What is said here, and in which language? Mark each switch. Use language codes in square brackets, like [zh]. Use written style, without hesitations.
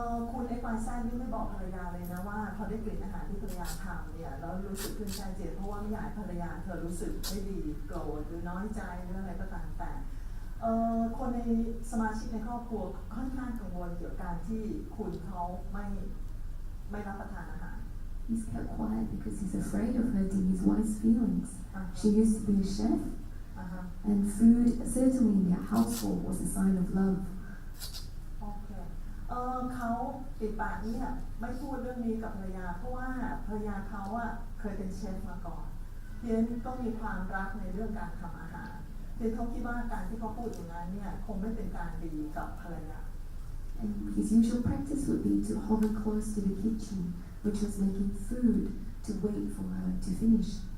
[th] คุณ XYZ นี่ไม่บอกภรรยาเลยนะว่าพอได้กลิ่นอาหารที่ภรรยาทำเนี่ยแล้วรู้สึกขึ้นใจเจ็บเพราะว่าไม่อยากให้ภรรยาเธอรู้สึกไม่ดีโกรธหรือน้อยใจหรืออะไรก็ตามแต่คนในสมาชิกในครอบครัวค่อนข้างกังวลเกี่ยวกับการที่คุณเขาไม่รับประทานอาหาร [en] He's kept quiet because he's afraid of hurting his wife's feelings. She used to be a chef, and food certainly in their household was a sign of love. [th] โอเคเขาปิดปากนี่ไม่พูดเรื่องนี้กับภรรยาเพราะว่าภรรยาเขาเคยเป็นเชฟมาก่อนเพียงก็มีความรักในเรื่องการทำอาหารเพียงเขาคิดว่าการที่เขาพูดอย่างนั้นเนี่ยคงไม่เป็นการดีกับภรรยา [en] And his usual practice would be to hover close to the kitchen, which was making food to wait for her to finish.